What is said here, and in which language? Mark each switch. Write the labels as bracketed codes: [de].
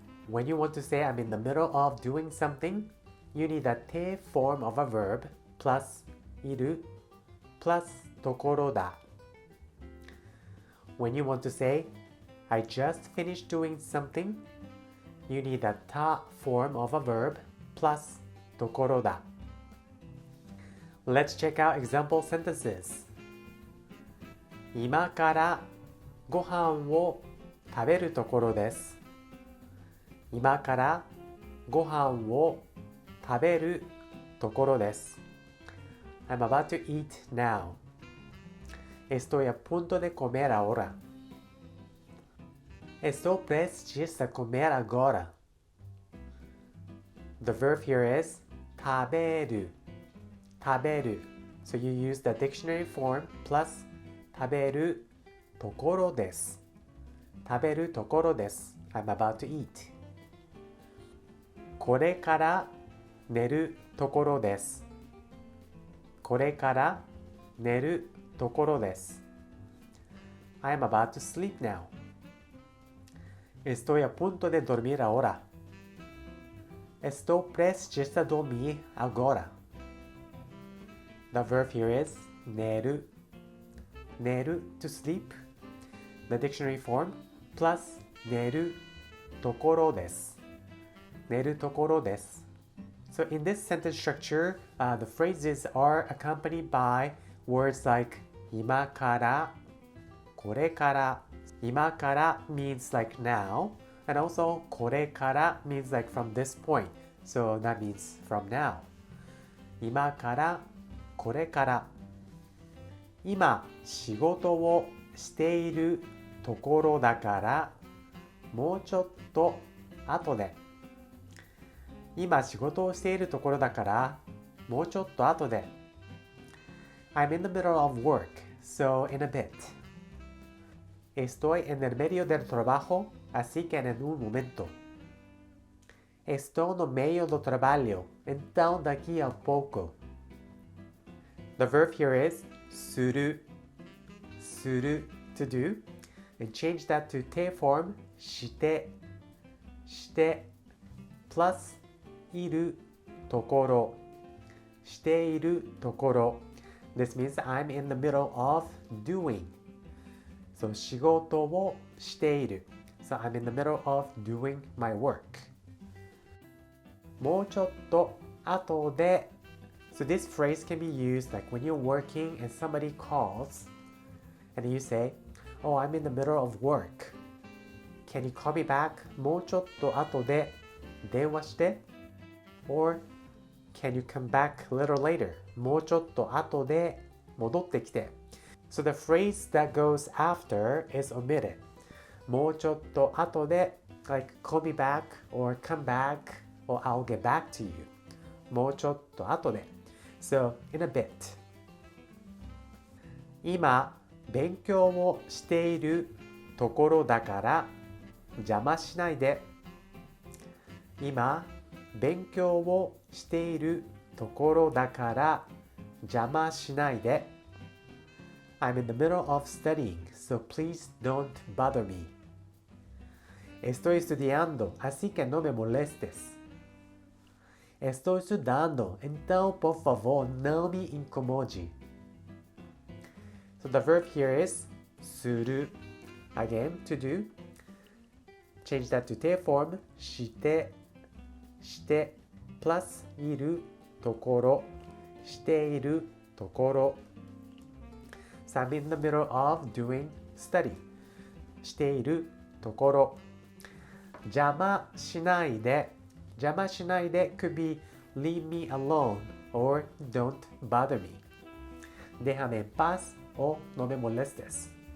[en] When you want to say I'm in the middle of doing something, you need a te form of a verb plus いる plus ところだ. When you want to say I just finished doing something, you need a ta form of a verb plus ところだ. Let's check out example sentences. [ja] 今からご飯を食べるところです。今からご飯を食べるところです。 [en] I'm about to eat now. [es] Estoy a punto de comer ahora. [pt] Estou prestes a comer agora. [en] The verb here is 食べる。 [ja] 食べる。 [en] So you use the dictionary form plus [ja] 食べるところです。食べるところです。 [en] I'm about to eat. [ja] これから寝るところです。これから寝るところです。 [en] I'm about to sleep now. [es] Estoy a punto de dormir ahora. [pt] Estou prestes a dormir agora. [en] The verb here is 寝る。 寝る to sleep. The dictionary form plus 寝るところです。 [ja] 寝るところです。 [en] So in this sentence structure, the phrases are accompanied by words like 今から、これから。今から means like now, and also これから means like from this point. So that means from now. 今から、これから。 [ja] 今、仕事をしているところだからもうちょっと後で。今仕事をしているところだからもうちょっと後で。 [en] I'm in the middle of work, so in a bit. [es] Estoy en el medio del trabajo, así que en un momento. [pt] Estou no meio do trabalho, então daqui a pouco. [en] The verb here is する。する to do.And change that to te form して、して plus いるところ、 [ja] しているところ。 [en] This means I'm in the middle of doing. [ja] So 仕事をしている。 [en] So I'm in the middle of doing my work. [ja] もうちょっと後で。 [en] So this phrase can be used like when you're working and somebody calls and you say,Oh, I'm in the middle of work. Can you call me back? [ja] もうちょっと後で電話して。 [en] Or, can you come back a little later? [ja] もうちょっと後で戻ってきて。 [en] So the phrase that goes after is omitted. [ja] もうちょっと後で [en] like call me back or come back or I'll get back to you. [ja] もうちょっと後で。 [en] So, in a bit. [ja] 今、勉強をしているところだから邪魔しないで。今、勉強をしているところだから邪魔しないで。 [en] I'm in the middle of studying, so please don't bother me. [es] Estoy estudiando, así que no me molestes. [pt] Estou estudando, então por favor não me incomode. [en] So the verb here is する again to do change that to 定 form [ja] してプラスいるところしているところ [en] So I'm in the middle of doing study [ja] しているところ邪魔しないで [en] could be leave me alone or don't bother me [es] déjame en paz o no me molestes